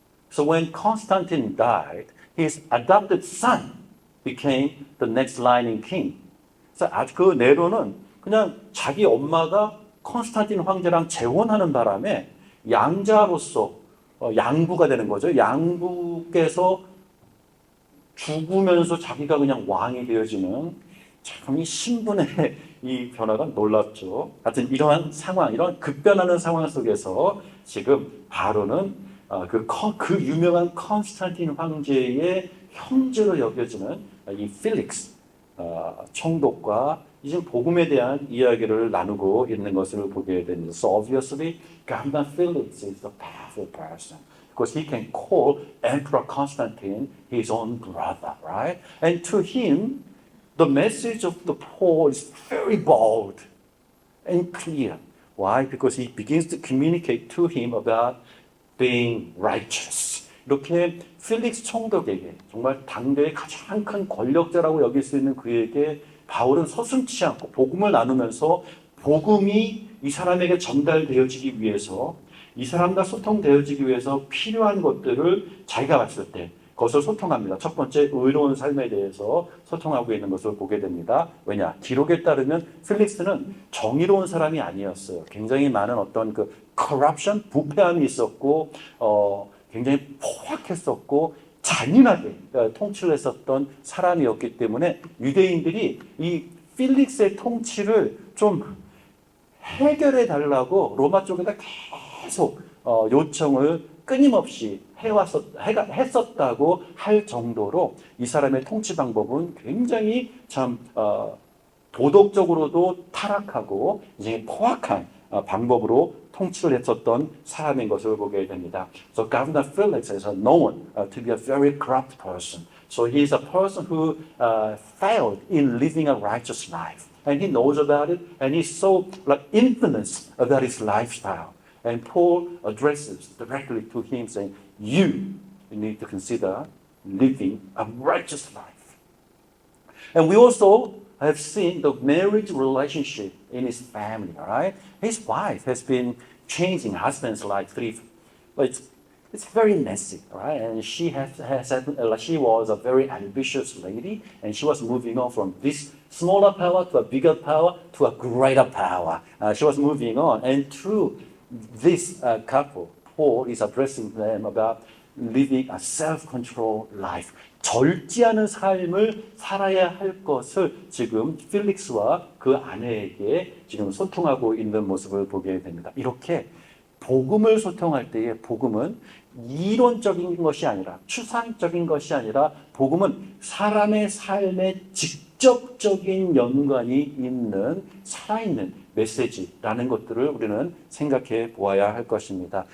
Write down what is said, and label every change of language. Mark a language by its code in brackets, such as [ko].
[en] So when Constantine died, his adopted son became the next reigning king. [ko] 그래서 그 네로는 그냥 자기 엄마가 컨스탄틴 황제랑 재혼하는 바람에 양자로서 양부가 되는 거죠. 양부께서 죽으면서 자기가 그냥 왕이 되어지는 참 이 신분의 이 변화가 놀랍죠. 하여튼 이러한 상황, 이런 급변하는 상황 속에서 지금 바로는 그 유명한 컨스탄틴 황제의 형제로 여겨지는 이 필릭스 총독과 이제 복음에 대한 이야기를 나누고 있는 것을 보게 됩니다. [en] So obviously, Governor Felix is a powerful person because he can call Emperor Constantine his own brother, right? And to him, the message of the Paul is very bold and clear. Why? Because he begins to communicate to him about being righteous. [ko] 이렇게 필릭스 총독에게 정말 당대의 가장 큰 권력자라고 여길 수 있는 그에게 바울은 서슴지 않고 복음을 나누면서 복음이 이 사람에게 전달되어지기 위해서 이 사람과 소통되어지기 위해서 필요한 것들을 자기가 봤을 때 그것을 소통합니다. 첫 번째, 의로운 삶에 대해서 소통하고 있는 것을 보게 됩니다. 왜냐? 기록에 따르면 필릭스는 정의로운 사람이 아니었어요. 굉장히 많은 어떤 그 corruption, 부패함이 있었고 굉장히 포악했었고 잔인하게 통치를 했었던 사람이었기 때문에 유대인들이 이 필릭스의 통치를 좀 해결해 달라고 로마 쪽에다 계속 요청을 끊임없이 했었다고 할 정도로 이 사람의 통치 방법은 굉장히 참 도덕적으로도 타락하고 이제 포악한 방법으로 통치를 했었던 사람인 것을 보게 됩니다. [en] So Governor Felix is known to be a very corrupt person. So he is a person who failed in living a righteous life. And he knows about it, and he's so infamous about his lifestyle. And Paul addresses directly to him saying, you need to consider living a righteous life. And we also have seen the marriage relationship in his family, all right? His wife has been changing husbands like three, but it's very messy, right? And she was a very ambitious lady, and she was moving on from this smaller power to a bigger power to a greater power. She was moving on, and through this couple, Paul is addressing them about living a self-controlled life. [ko] 절제하는 삶을 살아야 할 것을 지금 필릭스와 그 아내에게 지금 소통하고 있는 모습을 보게 됩니다. 이렇게 복음을 소통할 때에 복음은 이론적인 것이 아니라 추상적인 것이 아니라 복음은 사람의 삶에 직접적인 연관이 있는 살아있는 메시지라는 것들을 우리는 생각해 보아야 할 것입니다.